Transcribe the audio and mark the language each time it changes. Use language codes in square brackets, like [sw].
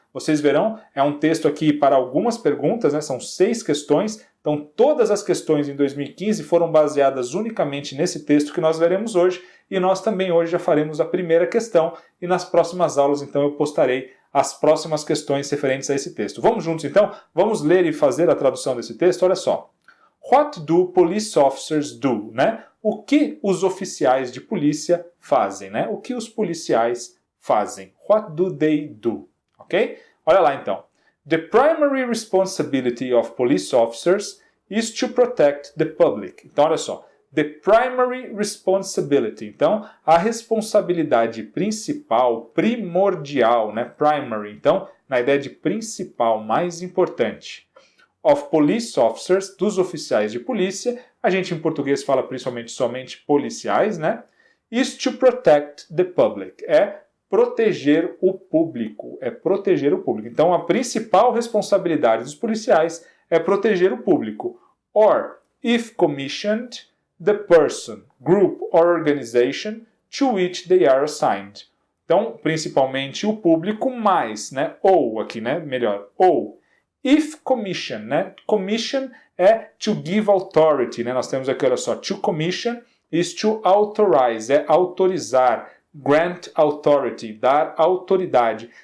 [pt] Vocês verão, é um texto aqui para algumas perguntas, né? São 6 questões, então todas as questões em 2015 foram baseadas unicamente nesse texto que nós veremos hoje, e nós também hoje já faremos a primeira questão, e nas próximas aulas então eu postarei as próximas questões referentes a esse texto. Vamos juntos então? Vamos ler e fazer a tradução desse texto? Olha só. [en] What do police officers do? [pt] Né? O que os oficiais de polícia fazem? Né? O que os policiais fazem? [en] What do they do? Ok? [pt] Olha lá então. [en] The primary responsibility of police officers is to protect the public. [pt] Então olha só. [en] The primary responsibility. [pt] Então, a responsabilidade principal, primordial, né? Primary. Então, na ideia de principal, mais importante. [en] Of police officers, [pt] dos oficiais de polícia, a gente em português fala principalmente somente policiais, né? [en] Is to protect the public, [pt] é proteger o público, Então a principal responsabilidade dos policiais é proteger o público. [en] Or, if commissioned, the person, group or organization to which they are assigned. [pt] Então, principalmente o público mais, né? Ou aqui, né? Melhor, ou. [en] If commission, [pt] né? [en] Commission é to give authority, né? [pt] Nós temos aqui, olha só, [en] to commission is to authorize, [pt] é autorizar, [en] grant authority, [pt] dar autoridade.